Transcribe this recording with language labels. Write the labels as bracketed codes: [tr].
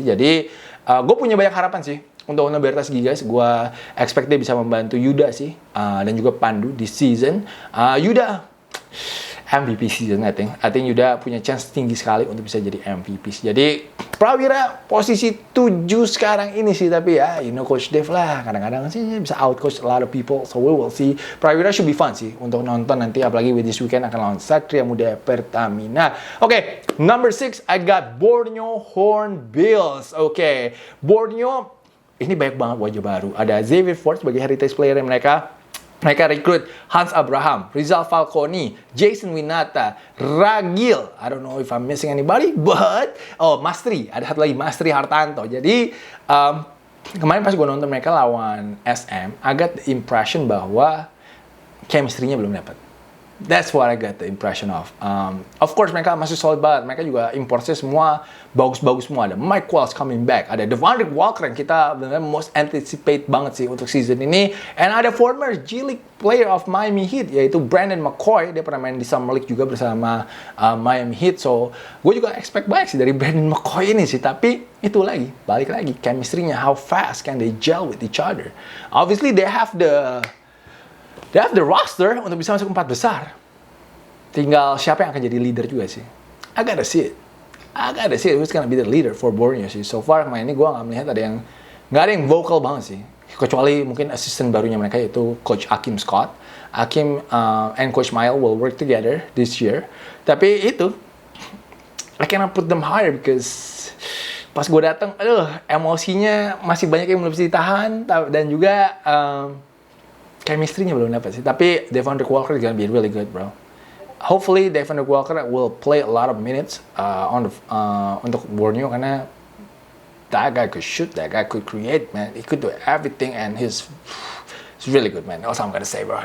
[id] Jadi gue punya banyak harapan sih untuk Nobertas Gigas. Gue expect dia bisa membantu Yuda sih. Dan juga Pandu di season. Yuda MVP season [en] I think [id] Yuda punya chance tinggi sekali untuk bisa jadi MVP. Jadi Prawira posisi 7 sekarang ini sih. Tapi ya [en] you know Coach Dave [id] lah, kadang-kadang sih bisa [en] out coach a lot of people. So we will see. [id] Prawira should be fun sih untuk nonton nanti, apalagi [en] with this weekend [id] akan lawan Satria Muda Pertamina. [en] Oke, number 6 I got Borneo Hornbills. [id] Oke, Borneo ini banyak banget wajah baru. Ada Xavier Ford sebagai heritage player mereka. Mereka rekrut Hans Abraham, Rizal Falconi, Jason Winata, Ragil. [en] I don't know if I'm missing anybody, but Mastri. [id] Ada satu lagi, Mastri Hartanto. Jadi kemarin pas gue nonton mereka lawan SM, [en] I got the impression [id] bahwa chemistry-nya belum dapat. [en] That's what I got the impression of. [id] Of course mereka masih solid banget. Mereka juga importnya semua bagus-bagus semua. Ada Mike Wells [en] coming back. [id] Ada Devondre Walker yang kita benar-benar [en] most anticipate [id] banget sih untuk season ini. [en] And [id] ada [en] former G League player of Miami Heat [id] yaitu [en] Brandon McCoy. [id] Dia pernah main di Summer League juga bersama Miami Heat. So gue juga expect banyak sih dari Brandon McCoy ini sih. Tapi itu lagi, balik lagi chemistry-nya. [en] How fast can they gel with each other? Obviously they have the roster [id] untuk bisa masuk 4 besar. Tinggal siapa yang akan jadi [en] leader juga sih. I gotta see it who's gonna be the leader for Borneo sih. [id] So far kemarin ini gue nggak melihat nggak ada yang vocal banget sih. Kecuali mungkin assistant barunya mereka yaitu Coach Akim Scott. [en] Akim and Coach Mail will work together this year. [id] Tapi itu, [en] I cannot put them higher because [id] pas gue datang, emosinya masih banyak yang belum bisa ditahan dan juga chemistry-nya belum dapat sih. [en] Tapi Devondre Walker is gonna be really good, bro. Hopefully Devondre Walker will play a lot of minutes [id] untuk Borneo karena [en] that guy could shoot, that guy could create, man. He could do everything and he's really good, man. That's all I'm gonna say, bro.